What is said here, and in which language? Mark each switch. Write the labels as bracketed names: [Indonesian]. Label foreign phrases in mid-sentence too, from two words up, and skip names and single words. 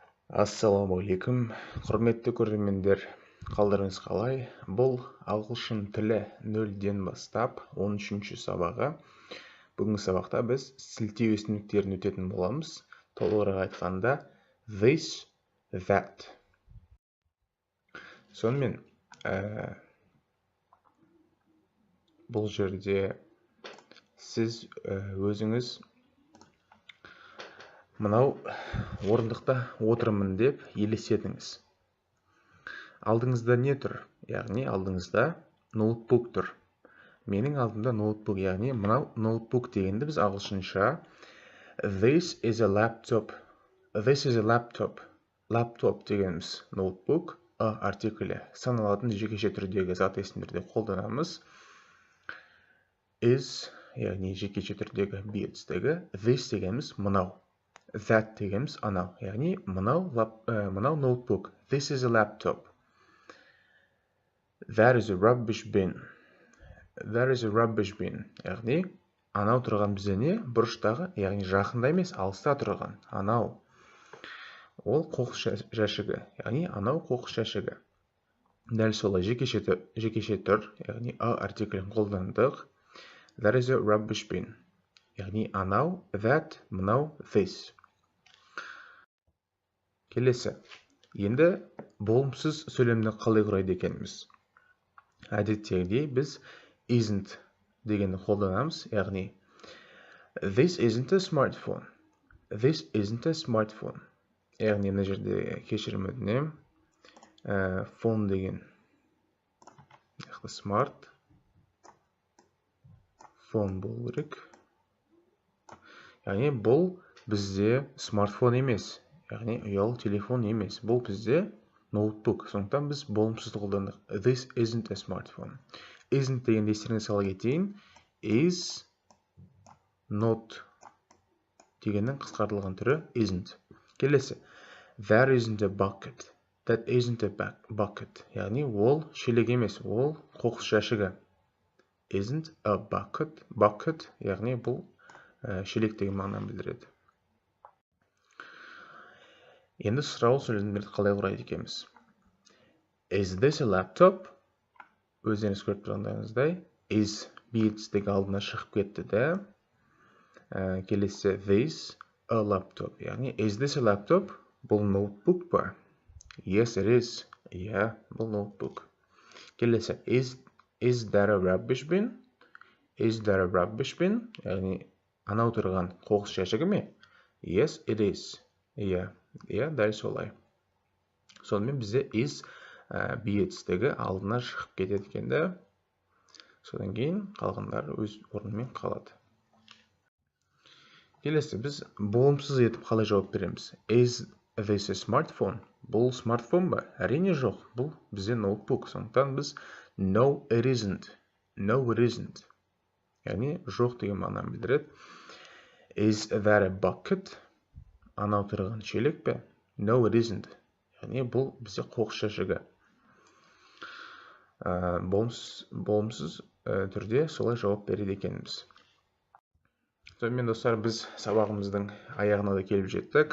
[Kazakh] Ассалаумағалейкум, құрметті көрермендер, қалдарыңыз қалай? Бұл ағылшын тілі 0-ден бастап 13-ші сабағы. Бүгінгі сабақта біз сілтеу өсімдіктерін өтетін боламыз. Толығырақ айтқанда [English] this, that. [Kazakh] Сонымен бұл жерде сіз өзіңіз мынау орындықта отырмын деп елестетіңіз. Алдыңызда не тұр? Яғни алдыңызда ноутбук тұр. Менің алдымда ноутбук, яғни мынау ноутбук дегенді біз ағылшынша [English] this is a laptop. This is a laptop. [Kazakh] Laptop дегеніміз ноутбук, артиклі саналатын жекеше түрдегі зат есімдерде қолданамыз. Is, яғни жекеше түрдегі бетістегі, this дегеніміз мынау. That дегеніміз анау, яғни мынау ноутбук. [English] This is a laptop. That is a rubbish bin. That is a rubbish bin. [Kazakh] Яғни анау тұрған бізде не? Бұрыштағы, яғни жақында емес, алыста тұрған. Анау. Ол қоқыс жәшігі, яғни анау қоқыс жәшігі. Дәл солай жекеше түр, яғни артиклін қолдандық. [English] That is a rubbish bin. [Kazakh] Яғни анау, that, мынау, this. Келесі. Енді болымсыз сөйлемді қалай құрайды екеніміз. Әдеттегідей біз isn't дегенді қолданамыз, яғни [English] this isn't a smartphone. This isn't a smartphone. [Kazakh] Яғни мына жерде кешірім өтінем. Phone деген [English] smart phone [Kazakh] болу керек. Яғни бұл бізде смартфон емес. Яғни ұялы телефон емес. Бұл бізде ноутбук. Сондықтан біз болымсызды қолдандық. [English] This isn't a smartphone. Isn't [Kazakh] деген естеріңізге сала кетейін. [English] Is not [Kazakh] дегеннің қысқартылған түрі isn't. Келесі. [English] That isn't a bucket. That isn't a bucket. [Kazakh] Яғни ол шелек емес. Ол қоқыс жәшігі. [English] Isn't a bucket. Bucket, [Kazakh] яғни бұл шелек деген мағынаны білдіреді. Енді сұрау сөйлемдерді қалай құрайды екенбіз. [English] Is this a laptop? [Kazakh] Өздеріңіз көріп тұрғандарыңыздай, is бетістегі алдына шығып кетті де. [English] Келесі this a laptop. Яғни is this a laptop? [Kazakh] Бұл ноутбук па? [English] Yes, it is. Yeah, [Kazakh] бұл ноутбук. Келесі [English] is that a rubbish bin? Is that a rubbish bin? [Kazakh] Яғни анау тұрған қоқыс жәшігі ме? [English] Yes, it is. Yeah, [Kazakh] дәл солай. Сонымен бізде is бетістегі алдына шығып кетеді екенді. Содан кейін қалғандары өз орнымен қалады. Келесі біз болымсыз етіп қалай жауап береміз. [English] Is this a smartphone? [Kazakh] Бұл смартфон ба? Әрине жоқ. Бұл бізде ноутбук. Сондықтан біз [English] no, it isn't. No, it isn't. [Kazakh] Яғни жоқ деген мағынаны білдіреді. [English] Is that a bucket? [Kazakh] Анау тұрған шелек пе? [English] No, it isn't. [Kazakh] Яғни бұл бізде қоқыс жәшігі. Болымсыз түрде солай жауап береді екенбіз. Сонымен достар, біз сабағымыздың аяғына да келіп жеттік.